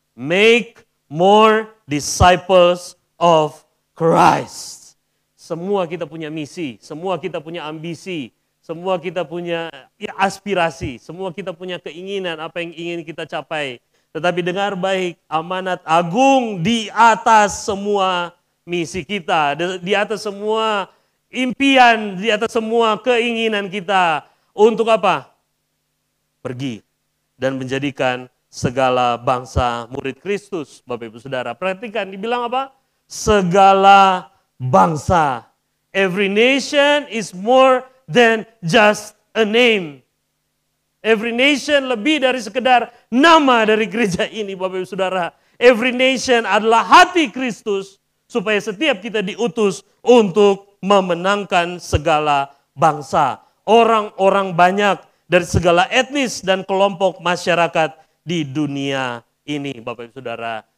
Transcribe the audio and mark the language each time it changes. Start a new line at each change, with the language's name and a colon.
English: Make more disciples of Christ.
Indonesian: Semua kita punya misi, semua kita punya ambisi, semua kita punya aspirasi, semua kita punya keinginan apa yang ingin kita capai. Tetapi dengar baik, amanat agung di atas semua misi kita, di atas semua impian, di atas semua keinginan kita. Untuk apa? Pergi dan menjadikan segala bangsa murid Kristus. Bapak Ibu Saudara, perhatikan dibilang apa? Segala bangsa.
English: Every nation is more than just a name.
Indonesian: Every nation lebih dari sekedar nama dari gereja ini, Bapak Ibu Saudara. Every nation adalah hati Kristus, supaya setiap kita diutus untuk memenangkan segala bangsa. Orang-orang banyak dari segala etnis dan kelompok masyarakat di dunia ini, Bapak Ibu Saudara.